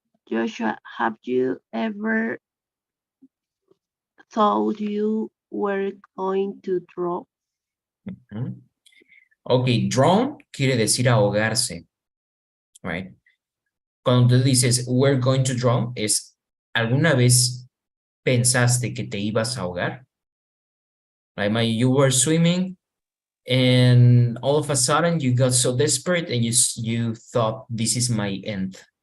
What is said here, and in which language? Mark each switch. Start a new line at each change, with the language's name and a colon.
English: Joshua, have you ever thought you were going to drown?
Spanish: Ok, drown quiere decir ahogarse. Right? Cuando tú dices
English: we're going to drown,
Spanish: es ¿alguna vez pensaste que te ibas a ahogar?
English: Like you were swimming and all of a sudden you got so desperate and you thought this is my end.